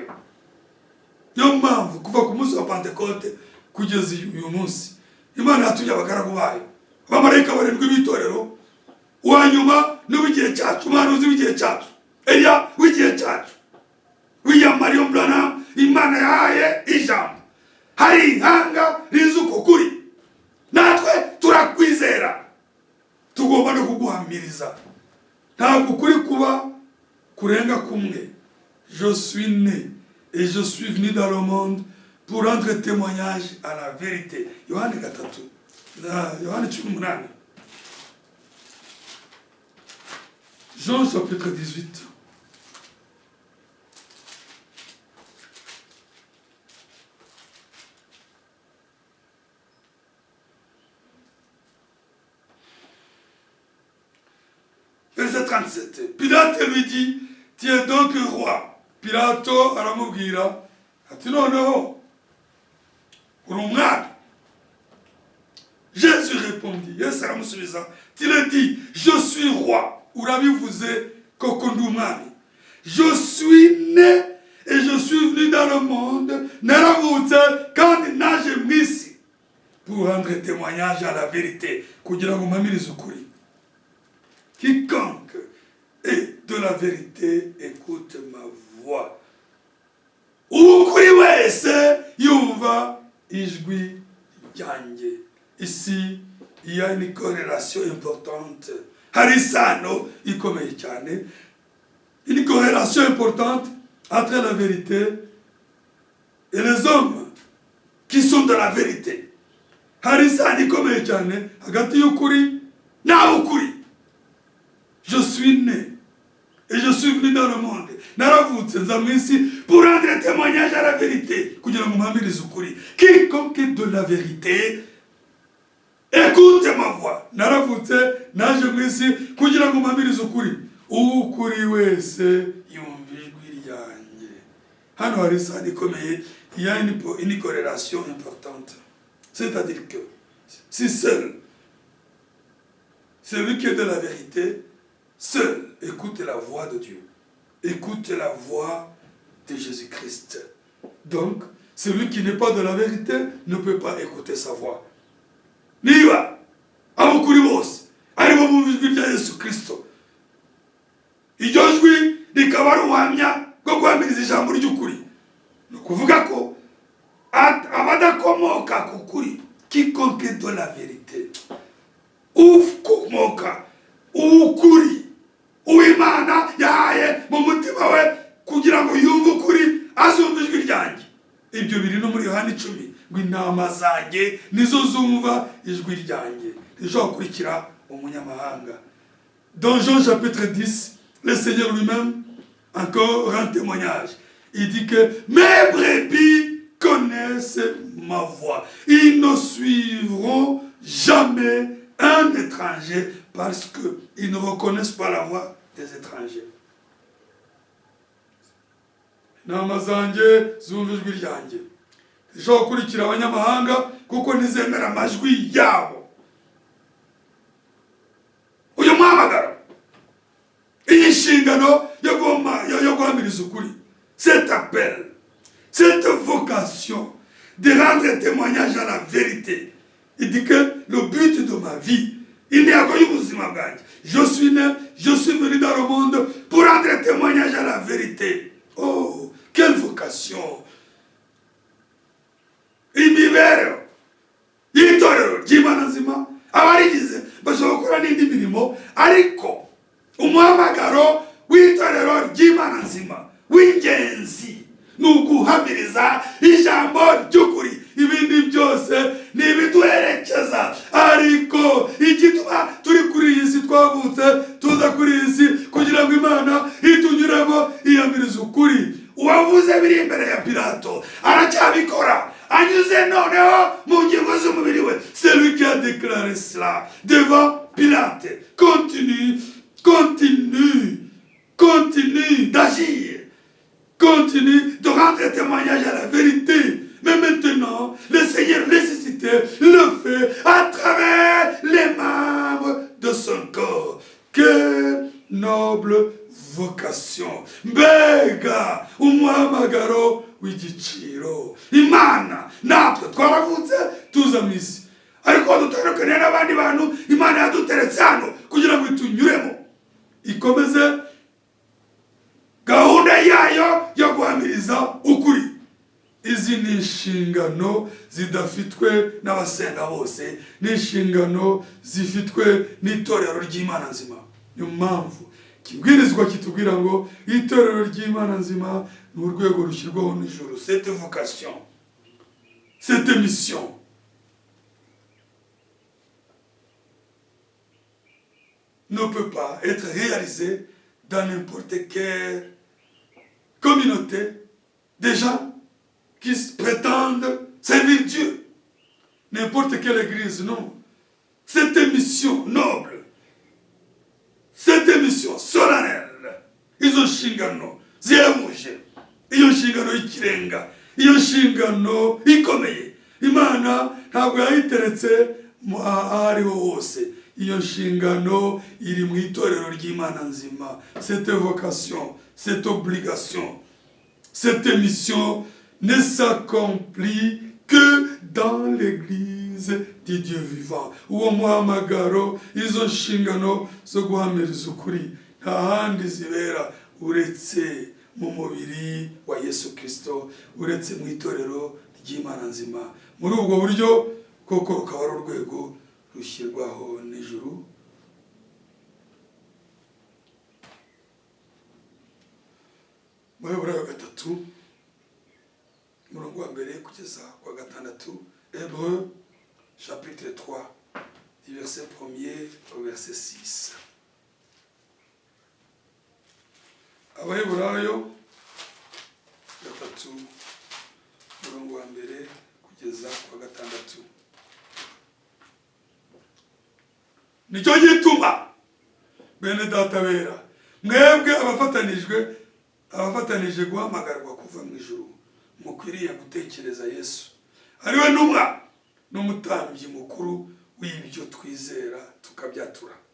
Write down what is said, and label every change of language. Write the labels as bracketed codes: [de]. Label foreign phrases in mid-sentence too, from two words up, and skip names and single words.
[rw] Niyo mpamvu kuva ku munsi wa Pentekote kugeza uyu munsi Imana yatumye abagaragu bayo, abamarayika barindwi b'itorero, uwanyuma n'uw'igihe cyacu, umuhanuzi w'igihe cyacu, Eliya w'igihe cyacu, William Marion Branham. Imana yahaye ijambo, hari ihanga rizi uko kuri, natwe turakwizera, tugomba no kuguhamiriza. Ntabwo kuri kuba kurenga kumwe. [fr] Je suis né et je suis venu dans le monde pour rendre témoignage à la vérité. Yohana 18. Jean chapitre 18. Verset 37. Pilate lui dit, tu es donc roi. [rw] Pilato aramubwira ati noneho uri umwami. [fr] Jésus répondit, [rw] Yesu aramusubiza, [fr] tu le dis, je suis roi. [rw] Urabivuze koko ndi umwami. [fr] Je suis né et je suis venu dans le monde, [rw] naravutse kandi naje mu isi [fr] pour rendre témoignage à la vérité, [rw] kugira ngo mpamirize ukuri. [fr] Quiconque est de la vérité écoute ma voix. [rw] Ukuri wese yumva ijwi ryanjye. [fr] Ici, il y a une corrélation importante. [rw] Hari isano ikomeye cyane. [fr] Une corrélation importante entre la vérité et les hommes qui sont de la vérité. [rw] Hari isano ikomeye cyane hagati y'ukuri n'abukuri. [fr] Je suis né et je suis venu dans le monde. [rw] Naravutse nza mu isi [fr] pour rendre témoignage à la vérité, [rw] kugira ngo mpamirize ukuri. [fr] Quiconque est de la vérité écoute ma voix. [rw] Naravutse naje mu isi kugira ngo mpamirize ukuri. Ukuri wese yumva ijwi ryanjye. Hano hari isano ikomeye. [fr] Il y a une corrélation importante. C'est-à-dire que si seul celui qui est de la vérité seul écoute la voix de Dieu, écoute la voix de Jésus-Christ. Donc, celui qui n'est pas de la vérité ne peut pas écouter sa voix. [rw] Niba abukuri bose aribo bumva ijwi rya Yesu Kristo, iryo jwi rikaba ari ubuhamya bwo guhamiriza ijambo ry'ukuri. Ni ukuvuga ko abadakomoka ku kuri, [fr] quiconque est de la vérité, [rw] ukomoka ukuri uw'Imana yahaye mu mutima we kugira ngo yumve ukuri, azumva ijwi ryanjye. Ibyo biri no muri Yohana 10 ngo intama zanjye nizo zumva ijwi ryanjye. ntishobora gukurikira umunyamahanga. [fr] Dans Jean chapitre 10, le Seigneur lui-même encore rend témoignage. Il dit que mes brebis connaissent ma voix. Ils ne suivront jamais un étranger parce qu'ils ne reconnaissent pas la voix des étrangers. [rw] Intama zanjye zumva ijwi ryanjye. Zishobora gukurikira abanyamahanga kuko ntizemera amajwi yabo. Uyu muhamagaro, iyi nshingano yo guhamiriza ukuri, [fr] cet appel, cette vocation de rendre témoignage à la vérité. Il dit que le but de ma vie, il n'est pas [rw] y'ubuzima bwanjye. [fr] Je suis né, je suis venu dans le monde pour rendre témoignage à la vérité. Oh, quelle vocation! [rw] Imibereho y'itorero ry'Imana nzima, abarigize bashobora gukora n'indi mirimo, ariko umuhamagaro w'itorero ry'Imana nzima w'ingenzi ni uguhamiriza ijambo ry'ukuri. Ibindi byose ni ibiduherekeza, ariko igituma turi kuri iyi si, twavutse tuza kuri iyi si kugira ngo Imana itunyuremo ihamiriza ukuri. Uwavuze biri imbere ya Pilato aracyabikora, anyuze noneho mu ngingo z'umubiri we. [fr] C'est lui qui a déclaré cela devant Pilate. Continue d'agir, continue de rendre témoignage à la vérité. Mais maintenant, le Seigneur ressuscité le fait à travers les membres de son corps. Que noble vocation! [rw] Mbega umuhamagaro w'igiciro! Imana natwe twaravutse tuza mu isi, ariko dutandukanye n'abandi bantu Imana yaduteretse hano kugira ngo itunyuremo, ikomeze gahunda yayo yo guhamiriza ukuri. Izi ni inshingano zidafitwe n'abasenga bose, ni inshingano zifitwe n'itorero ry'Imana nzima. Niyo mpamvu kibwirizwa kitubwira ngo itorero ry'Imana nzima ni urwego rushyirwaho n'ijuru. [fr] Cette vocation, cette mission ne peut pas être réalisée dans n'importe quelle communauté des gens qui prétendent servir Dieu. N'importe quelle église, non. Cette mission noble, cette mission solennelle, [rw] izo nshingano zihebuje, iyo nshingano y'ikirenga, iyo nshingano ikomeye, Imana ntabwo yayiteretse ahariho hose. Iyo nshingano iri mu itorero ry'Imana nzima. [fr] Cette vocation, cette obligation, cette mission ne s'accomplit que dans l'église du Dieu vivant. [rw] Uwo muhamagaro, izo nshingano zo guhamiriza ukuri nta handi zibera uretse mu mubiri wa Yesu Kristo, uretse mu itorero ry'Imana nzima. Muri ubwo buryo koko rukaba ari urwego rushyirwaho n'ijuru. Mu Heburayo 3 murongo wa mbere kugeza kwa gatandatu. [fr] Hébreux chapitre 3 du verset 1er au verset 6. [rw] Abaheburayo 3 murongo wa mbere kugeza kwa gatandatu. Nicyo gituma bene data bera, mwebwe abafatanije guhamagarwa kuva mu ijuru, mukwiriye gutekereza Yesu ariwe ntumwa n'umutambyi mukuru w'ibyo twizera tukabyatura.